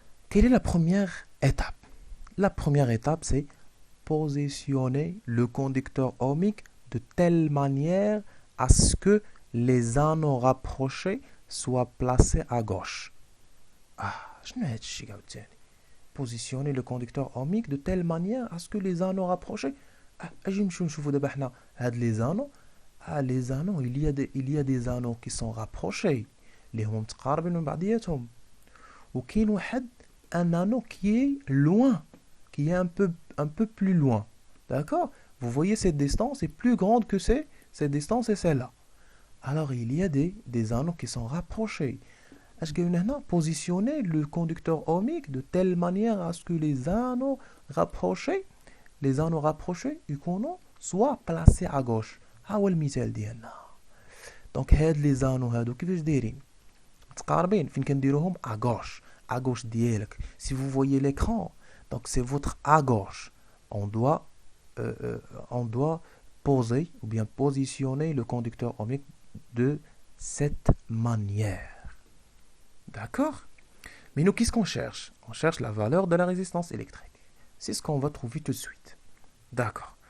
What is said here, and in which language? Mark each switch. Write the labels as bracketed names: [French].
[French] Quelle est la première étape? La première étape, c'est positionner le conducteur ohmique de telle manière à ce que les anneaux rapprochés soient placés à gauche. [Arabic] شنو هاد الشيء عاوتاني؟ [French] Positionner le conducteur ohmique de telle manière à ce que les anneaux rapprochés. [Arabic] اجي نمشيو نشوفوا دابا حنا هاد les anneaux. [French] Les anneaux, il y a des anneaux qui sont rapprochés, [Arabic] اللي هما متقاربين من بعضياتهم. وكاين واحد [French] un anneau qui est loin, qui est un peu plus loin. D'accord? Vous voyez cette distance est plus grande que cette distance et celle-là. Alors il y a des anneaux qui sont rapprochés. Est-ce que nous positionner le conducteur ohmique de telle manière à ce que les anneaux rapprochés soient placés à gauche. [Arabic] ها هو المثال ديالنا. دونك هاد لي زانو هادو كيفاش دايرين؟ متقاربين. فين كنديروهم؟ [French] à gauche [Arabic] ديالك. [French] Si vous voyez l'écran, donc c'est votre à gauche. On doit poser ou bien positionner le conducteur ohmique de cette manière. D'accord? Mais nous, qu'est-ce qu'on cherche? On cherche la valeur de la résistance électrique. C'est ce qu'on va trouver tout de suite. D'accord.